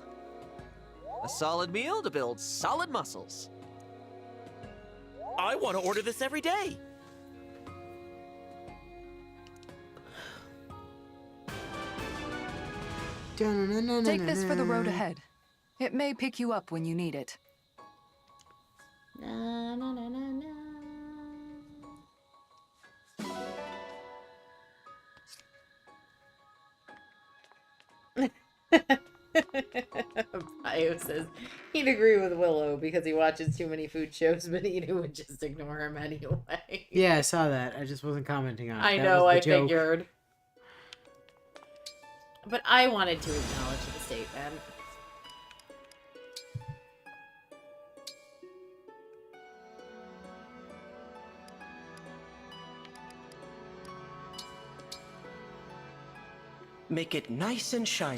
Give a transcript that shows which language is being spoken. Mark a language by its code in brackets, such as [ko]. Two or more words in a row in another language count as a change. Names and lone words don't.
[en] A solid meal to build solid muscles. I want to order this every day. Take this for the road ahead. It may pick you up when you need it. Na, na, na, na, na. Bio says he'd agree with Willow because he watches too many food shows, but Inu would just ignore him anyway. Yeah, I saw that. I just wasn't commenting on it. I That know, was the I joke. figured. But I wanted to acknowledge the statement. Make it nice and shiny.